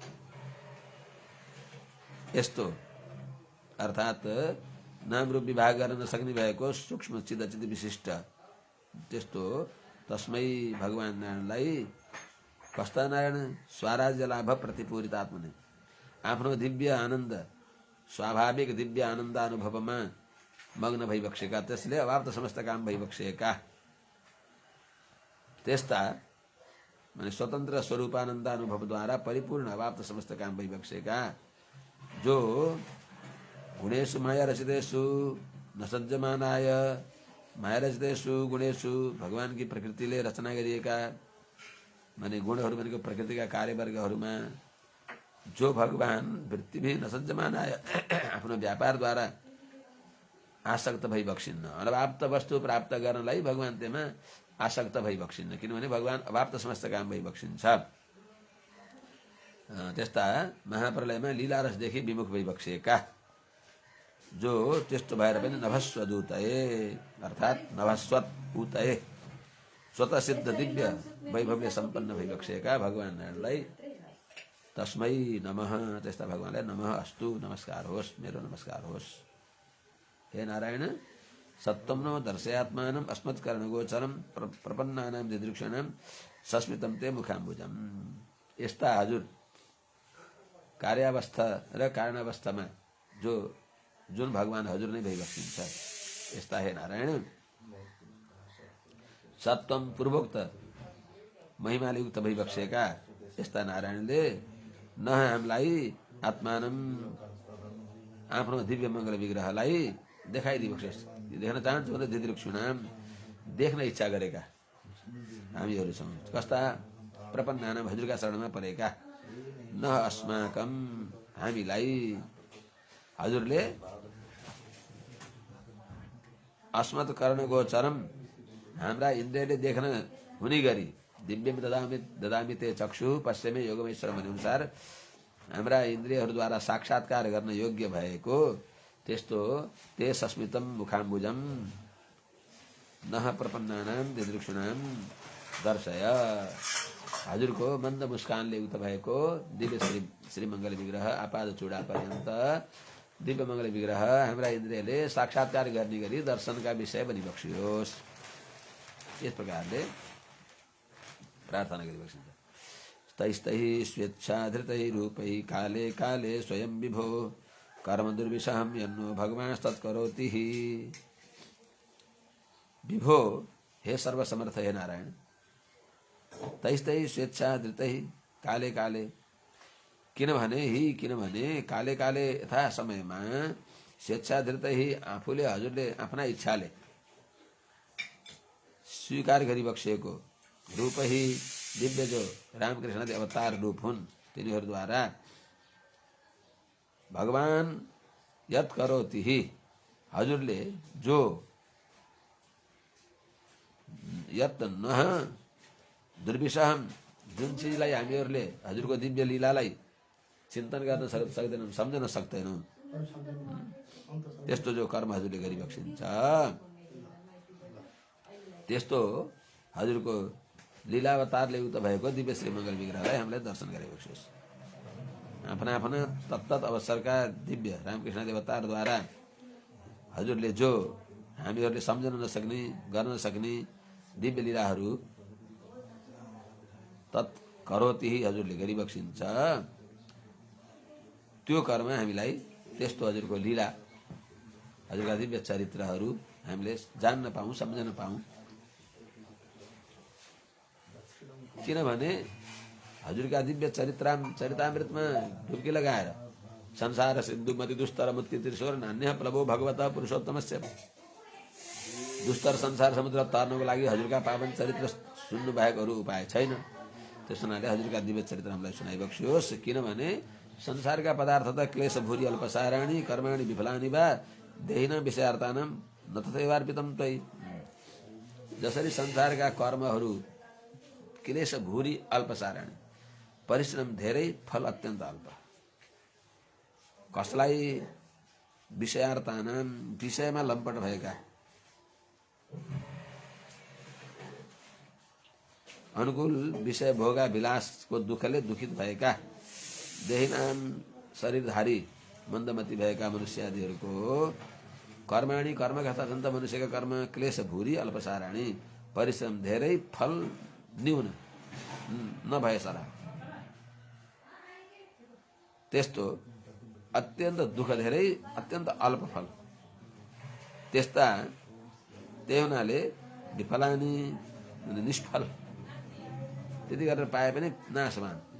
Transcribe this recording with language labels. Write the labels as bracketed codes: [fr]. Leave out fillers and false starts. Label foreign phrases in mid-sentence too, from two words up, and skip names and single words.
[ne] यस्तो अर्थात् नाम रूप विभाग गर्न नसक्ने भएको सूक्ष्म चित्त अचित्त विशिष्ट त्यस्तो तस्मै भगवान नारायणलाई, कस्ता नारायण, [sa] स्वराज्य लाभ प्रतिपूरित आत्मने, [ne] आफ्नो दिव्य आनन्द, स्वाभाविक दिव्य आनन्द अनुभवमा मग्न भइबक्सेका, त्यसले अवाप्त समस्त काम भइबक्सेका, त्यस्ता माने स्वतन्त्र स्वरूपानन्द अनुभवद्वारा परिपूर्ण अवाप्त समस्त काम भइबक्सेका, जो [sa] गुणेषु माया रचितेषु न सज्जमानाय, माया रचितेषु गुणेषु, [ne] भगवान की प्रकृतिले रचना गरिएका माने गुणहरू भनेको प्रकृतिका कार्यवर्गहरूमा, जो भगवान वृत्ति भी नसज्जमानाय, आफ्नो व्यापारद्वारा आसक्त भइबक्सिन्न, अनवाप्त वस्तु प्राप्त गर्नलाई भगवान त्यमा आसक्त भइबक्सिन्न, किनभने भगवान अवाप्त समस्त काम भइबक्सिन्छ। त्यस्ता महाप्रलयमा लीलारसदेखि विमुख भइबक्सिएका, जो त्यस्तो भएर पनि नभस्वदूतये अर्थात् [sa] नभस्वत उतये, [ne] स्वतः सिद्ध दिव्य वैभवले सम्पन्न भइबक्सेका भगवान नारायणलाई [sa] तस्मै नमः, [ne] त्यस्ता भगवानलाई [sa] नमः अस्तु, [ne] नमस्कार होस्, मेरो नमस्कार होस्। [sa] हे नारायण, सत्वं नो दर्शयात्मानम् अस्मत्करणगोचरं प्रपन्नानां दिदृक्षणां सस्मितं ते मुखाम्बुजम्। [ne] यस्ता हजुर कार्यावस्था र कारणावस्थामा जुन भगवान हजुर नै भइबक्सिन्छ, यस्ता हे नारायण, सत्वम पूर्वोक्त महिमाले युक्त भइबक्सेका यस्ता नारायणले न हामीलाई आत्मानम, आफ्नो दिव्य मङ्गल विग्रहलाई देखाइदिबक्सेस्। देख्न चाहन्छु भने दिदृक्षुणाम, देख्न इच्छा गरेका हामीहरू छौँ, कस्ता प्रपन्नानाम, हजुरका शरणमा परेका, न अस्माकम, हामीलाई हजुरले [sa] अस्मत् कर्णगोचरम, [ne] हाम्रा इन्द्रियले देख्न हुने गरी, [sa] दिव्यम ददामि ते चक्षु पश्चिमे [ne] योगमेश्वर भने अनुसार हाम्रा इन्द्रियहरूद्वारा साक्षात्कार गर्न योग्य भएको त्यस्तो [sa] ते सस्मितम मुखाम्बुजम नह प्रपन्नानाम दिदृक्षुणाम दर्शय, [ne] हजुरको मन्द मुस्कानले युक्त भएको दिव्य श्रीमङ्गल विग्रह आपाद चूडा पर्यन्त दिव्य मङ्गल विग्रह हाम्रा इन्द्रियले साक्षात्कार गर्ने गरी दर्शनका विषय बनिबक्सियोस्। यस प्रकारले प्रार्थना गरिबक्सिन्छ। [sa] तैस्तैः स्वेच्छाधृतैः रूपैः काले काले स्वयं विभो कर्म दुर्विषहं यन्नो भगवांस्तत्करोति। [ne] विभो, हे सर्वसमर्थ हे नारायण, [sa] तैस्तैः स्वेच्छाधृतैः काले काले, [ne] किनभने [sa] काले काले [ne] यथा समयमा स्वेच्छाधृत ही आफूले हजुरले आफ्ना इच्छाले स्वीकार गरिबक्सेको रूप ही दिव्य जो रामकृष्ण अवतार रूप हुन् तिनीहरूद्वारा भगवान [sa] यत करोति [ne] ही हजुरले जो [sa] यत नह दुर्विषहम [ne] जुन चिजलाई हामीहरूले हजुरको दिव्य लीलालाई चिन्तन गर्न सक्दैनौँ सम्झन सक्दैनौँ त्यस्तो जो कर्म हजुरले गरिबक्सिन्छ त्यस्तो हजुरको लीलावतारले युक्त भएको दिव्य श्री मङ्गल विग्रहलाई हामीलाई दर्शन गराइबक्सियोस्। आफ्ना आफ्ना तत्तत अवसरका दिव्य रामकृष्ण देवतारद्वारा हजुरले जो हामीहरूले सम्झन नसक्ने गर्न नसक्ने दिव्य लीलाहरू [sa] तत् करोति [ne] हजुरले गरिबक्सिन्छ त्यो कर्म हामीलाई त्यस्तो हजुरको लीला हजुरका दिव्य चरित्रहरू हामीले जान्न पाऊँ सम्झन पाऊँ। किनभने हजुरका दिव्य चरितामृतमा डुब्की लगाएर [sa] संसार सिन्धु मति दुस्तर मुक्ति त्रिशोर नान्य प्रभो भगवत पुरुषोत्तमस्य [ne] दुस्तर संसार समुद्र तर्नको लागि हजुरका पावन चरित्र सुन्नु बाहेक अरू उपाय छैन। त्यस हुनाले हजुरका दिव्य चरित्र हामीलाई सुनाइबक्सियोस्। [sa] किनभने संसारका पदार्थ त क्लेश भूरि अल्पसाराणि कर्माणि विफलानि वा देहिन विषयार्थानां न तथैवार्पितं त्वयि। [ne] जसरी संसारका कर्महरू [sa] क्लेश भूरि अल्पसाराणि [ne] परिश्रम धेरै फल अत्यन्त अल्प। कसलाई विषयार्थानां विषयमा लम्पट भएका अनुकूल विषय भोगा विलासको दुःखले दुखित भएका देहिनाम शरीरधारी मन्दमती भएका मनुष्य आदिहरूको कर्माणि कर्म कथा छन् त मनुष्यका कर्म [sa] क्लेश भूरि अल्पसाराणि [ne] परिश्रम धेरै फल न्यून नभए सरा त्यस्तो अत्यन्त दुःख धेरै अत्यन्त अल्प फल त्यस्ता त्यही हुनाले विफलानि निष्फल त्यति गरेर पाए पनि नाशवान